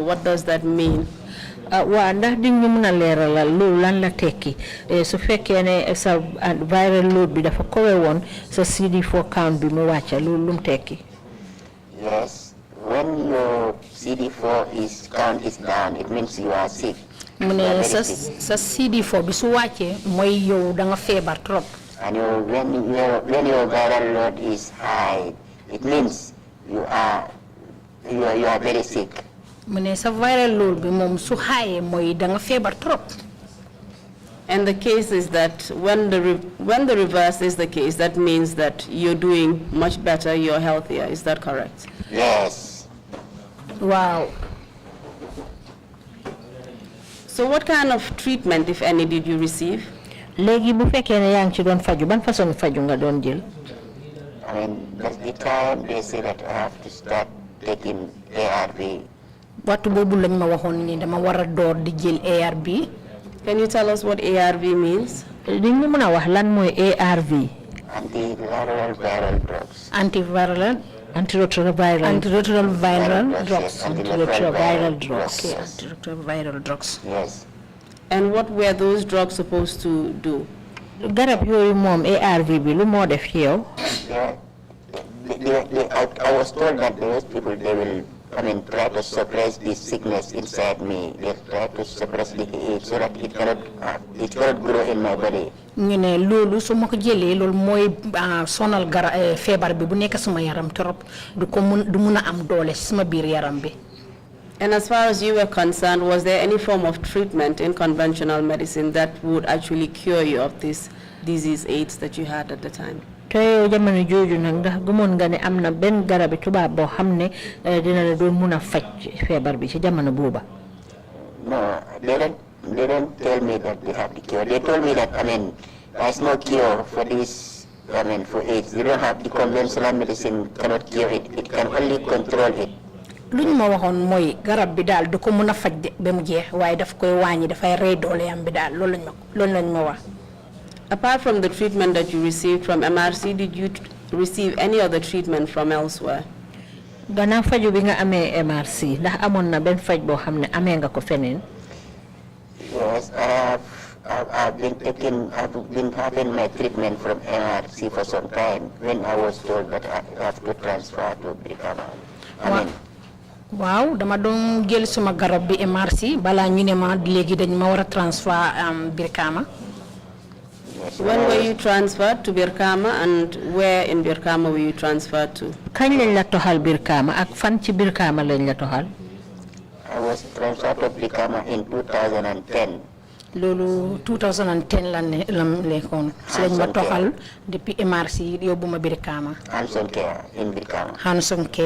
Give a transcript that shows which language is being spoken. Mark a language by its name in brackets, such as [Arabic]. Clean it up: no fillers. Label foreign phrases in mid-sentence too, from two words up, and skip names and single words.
[English] What does that mean? [Wolof] Waa ndax di ñu mën a leeralal loolu lan la tekki su fekkee ne sa [English] viral load [Wolof] bi dafa kowe woon sa [English] CD4 count [Wolof] bi mu wàcca loolu lu mu tekki? [English] Yes, when your CD4 count is down, it means you are sick. [Wolof] mu ne sa CD4 bi su wàccee mooy yow da nga feebar trop. [English] And when your viral load is high, it means you are very sick. [Wolof] mu ne sa [English] viral load [Wolof] bi moom su high mooy da nga feebar trop. [English] And the case is that when the reverse is the case, that means that you're doing much better, you're healthier. Is that correct? Yes. Wow. So what kind of treatment, if any, did you receive? [Wolof] Léegi bu fekkee ne yaa ngi ci doon faju ban façon faju nga doon jël? [English] That's the time they say that I have to start taking ARV. [Wolof] waxtu boobu lañ ma waxoon ni dama war a door di jël ARV. [English] Can you tell us what ARV means? [Wolof] Di ñu mën a wax lan mooy ARV? [English] Antiviral viral drugs. Antiretroviral drugs. Antiretroviral drugs. Okay, antiretroviral drugs. Yes. And what were those drugs supposed to do? [Wolof] Garab yooyu moom ARV bi lu moo def ci yow? [English] I was told that those people, they will try to suppress the sickness inside me. They try to suppress the AIDS so that it cannot grow in my body. [Wolof] ñu ne loolu su ma ko jëlee loolu mooy sonal feebar bi bu nekk suma yaram trop du mun a am doole suma biir yaram bi. [English] And as far as you were concerned, was there any form of treatment in conventional medicine that would actually cure you of this disease AIDS that you had at the time? [Wolof] te yow jamono jooju nag ndax gëmoon nga ne am na benn garabi tubaab boo xam ne dina la doon mun a faj feebar bi ci jamono booba? [English] No, they don't tell me that they have the cure. They told me that there's no cure for this. For AIDS, they don't have the conventional medicine. Cannot cure it. It can only control it. [Wolof] luñ ma waxoon mooy garab bi daal du ko mun a faj de ba mu jeex waaye daf koy wàññi dafay rey doole yam bi daal loolu lañ ma wax. [English] Apart from the treatment that you received from MRC, did you receive any other treatment from elsewhere? [Wolof] Gannaaw faju bi nga amee MRC ndax amoon na benn faj boo xam ne amee nga ko feneen? [English] Yes, I've been having my treatment from MRC for some time when I was told that I have to transfer to Brikama. [Wolof] waaw dama doon jël suma garab bi MRC balaa ñu ne ma léegi dañ ma war a transfer Brikama. [English] When were you transferred to Birkama and where in Birkama were you transferred to? [Wolof] Kañ lañ la toxal Birkama ak fan ci Birkama lañ la toxal? [English] I was transferred to Brikama in 2010. [Wolof] loolu 2010 la nekkoon si lañ ma toxal depuis MRC yóbbu ma Brikama. [English] Hanson Care in Brikama.